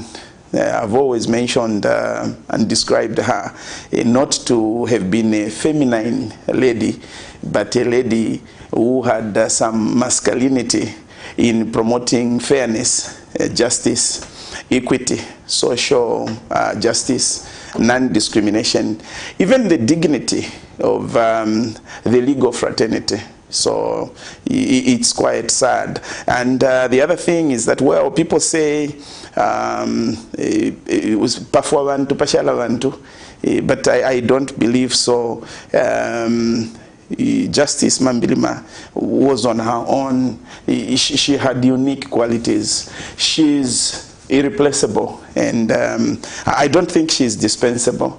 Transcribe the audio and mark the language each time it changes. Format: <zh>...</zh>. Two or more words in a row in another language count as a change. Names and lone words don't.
<en>I've always mentioned and described her not to have been a feminine lady, but a lady who had some masculinity in promoting fairness, justice, equity, social justice, non-discrimination, even the dignity of the legal fraternity. So it's quite sad. And the other thing is that, well, people say it was</en> <bem>pafwa bantu, pashala bantu,</bem> <en>but I don't believe so. Justice Mambilima was on her own. She had unique qualities. She's irreplaceable, and I don't think she's dispensable.</en>